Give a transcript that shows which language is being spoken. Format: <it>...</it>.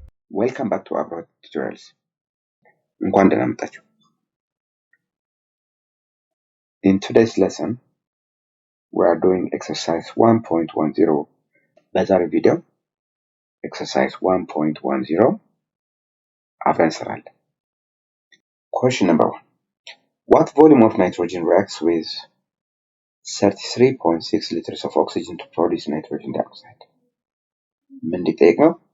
<en>Welcome back to Abroad Tutorials.</en> <am>እንኳን ደህና መጣችሁ።</am> <en>In today's lesson, we are doing exercise 1.10.</en> <am>በዛሬው ቪዲዮ exercise 1.10 አብረን እንሰራለን።</am> <en>Question number 1. What volume of nitrogen reacts with 33.6 liters of oxygen to produce nitrogen dioxide?</en> <am>ምን ሊጠይቅ ነው?</am>